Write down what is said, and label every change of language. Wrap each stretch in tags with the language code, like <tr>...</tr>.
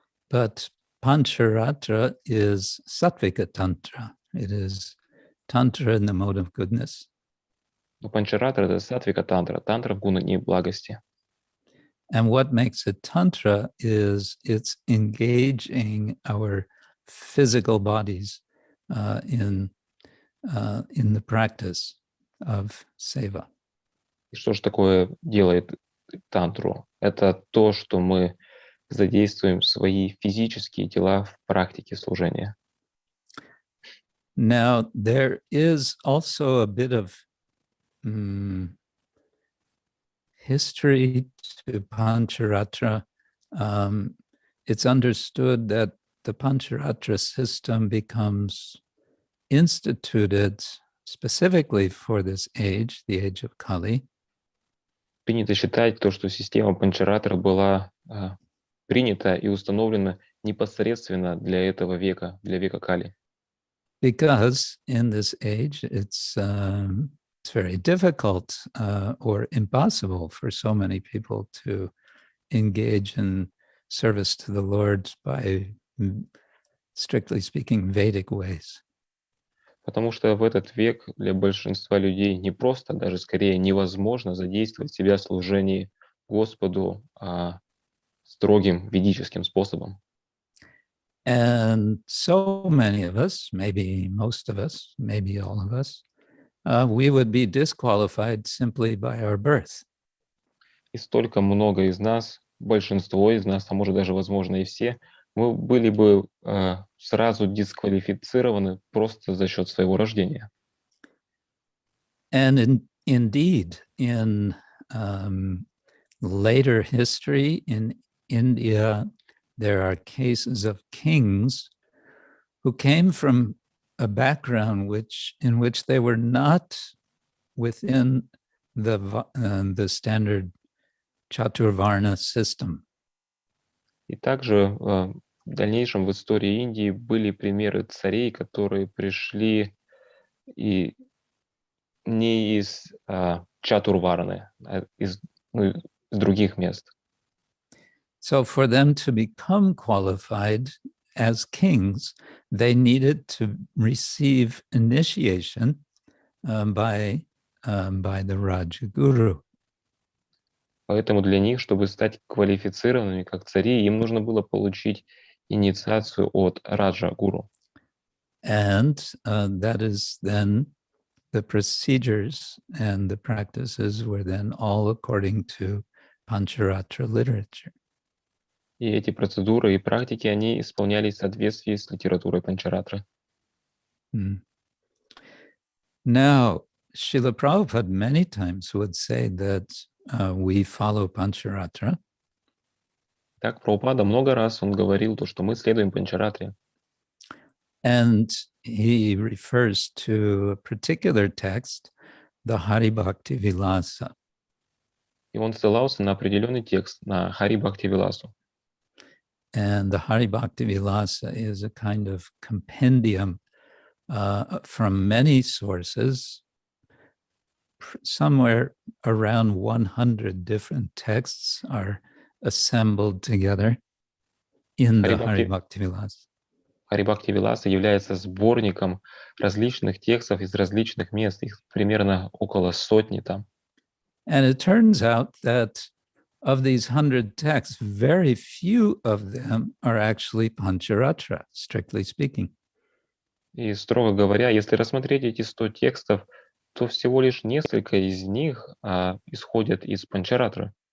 <en>But Pancharatra is Sattvika Tantra. It is Tantra in the mode of goodness.</en> <ru>Но Панчаратра — это сатвика тантра, тантра в гуне благости.</ru> <en>And what makes it Tantra is it's engaging our physical bodies in the practice of seva.</en> <ru>И что же такое делает тантру? Это то, что мы задействуем свои физические тела в практике служения.</ru> <en>Now, there is also a bit of history to Pancharatra. It's understood that the Pancharatra system becomes instituted specifically for this age, the age of Kali.</en> <ru>Принято считать то, что система Панчаратра была принята и установлена непосредственно для этого века, для века Кали.</ru> <en>Because in this age, it's very difficult or impossible for so many people to engage in service to the Lord by, strictly speaking, Vedic ways.</en> <ru>Потому что в этот век для большинства людей не просто, даже скорее невозможно задействовать себя в служении Господу строгим ведическим способом.</ru> <en>And so many of us, maybe most of us, maybe all of us, we would be disqualified simply by our birth.</en> <ru>И столько много из нас, большинство из нас, а может даже, возможно, и все, мы были бы сразу дисквалифицированы просто за счет своего рождения.</ru> <en>And indeed, in later history in India, there are cases of kings who came from a background in which they were not within the standard Chaturvarna system.</en> <ru>И также в дальнейшем в истории Индии были примеры царей, которые пришли и не из Чатурварны, а из других мест.</ru> <en>So for them to become qualified as kings, they needed to receive initiation by the Rajaguru.</en> <ru>Поэтому для них, чтобы стать квалифицированными как цари, им нужно было получить инициацию от Раджа-гуру.</ru> <en>And that is then the procedures and the practices were then all according to Pancharatra literature.</en> <ru>И эти процедуры и практики, они исполнялись в соответствии с литературой Панчаратры.</ru> <en>Now, Srila Prabhupada many times would say that we follow Pancharatra.</en> <ru>Так, Прабхупада много раз он говорил то, что мы следуем Панчаратре.</ru> <en>And he refers to a particular text, the Hari Bhakti Vilasa.</en> <ru>И он ссылался на определенный текст, на Хари Бхакти Виласу.</ru> <en>And the Hari Bhakti Vilasa is a kind of compendium from many sources, somewhere around 100 different texts are assembled together in the Hari Bhakti Vilasa.</en> <ru>Хари Бхакти Виласа является сборником различных текстов из различных мест, их примерно около сотни там.</ru> <en>And it turns out that of these 100 texts, very few of them are actually Pancharatra, strictly speaking.</en> <ru>И, строго говоря, если рассмотреть эти 100 текстов, то всего лишь несколько из них исходят из Панчаратры.</ru>